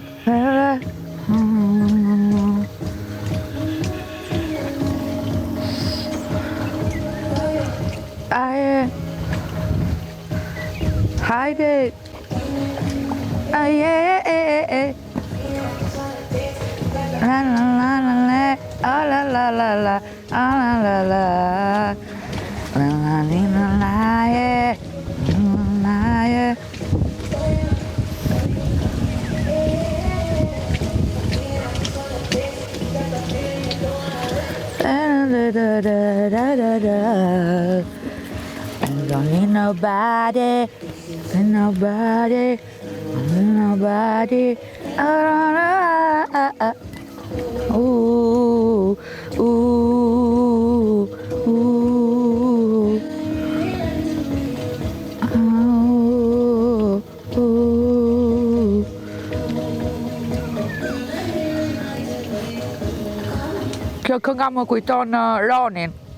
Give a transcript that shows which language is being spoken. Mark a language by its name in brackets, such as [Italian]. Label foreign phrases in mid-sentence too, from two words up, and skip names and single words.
[Albanian] Aje. Hajde. Aje. La la la la la, oh la la la la, oh la la la, la la la la, yeah, la yeah. [English] I don't need nobody, nobody. Ooh. [Albanian] Kjo kënga më kujton Ronin.